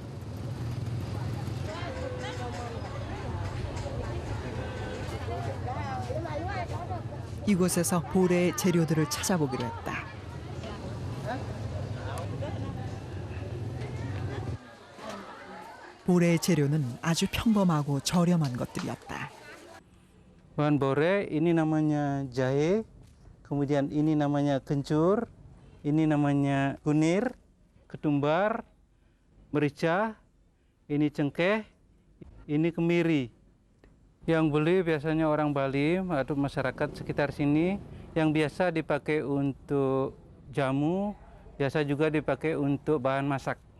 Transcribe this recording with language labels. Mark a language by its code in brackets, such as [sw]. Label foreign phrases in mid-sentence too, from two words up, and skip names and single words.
[ko] 이곳에서 볼의 재료들을 찾아보기로 했다. 볼의 재료는 아주 평범하고 저렴한 것들이었다. [id] Bahan bore ini namanya jahe, kemudian ini namanya kencur, ini namanya kunir, ketumbar, merica, ini cengkeh, ini kemiri. Yang beli biasanya orang Bali atau masyarakat sekitar sini, yang biasa dipakai untuk jamu, biasa juga dipakai untuk bahan masak.